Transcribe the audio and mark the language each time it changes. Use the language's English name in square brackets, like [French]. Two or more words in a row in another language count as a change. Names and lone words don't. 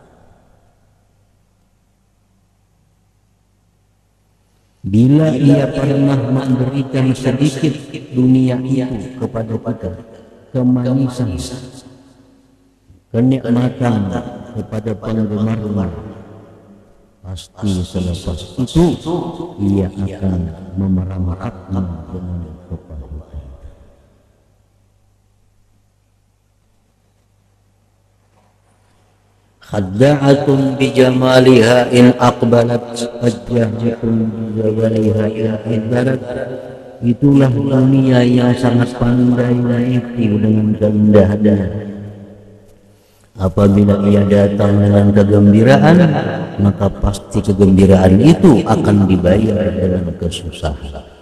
[Malay] Bila ia pernah memberikan sedikit dunia itu kepada kita, kemanisan, kenikmatan kepada penggemarnya, pasti selepas itu ia akan memerangkapnya dengan kepahitan. [Arabic] خدّاعةٌ بجمالها إن أقبلت خدّاعةٌ بجوالها إن أدبرت. [Malay] Itulah dunia yang sangat pandai menipu dengan keindahannya. Apabila ia datang dengan kegembiraan, maka pasti kegembiraan itu akan dibayar dengan kesusahan.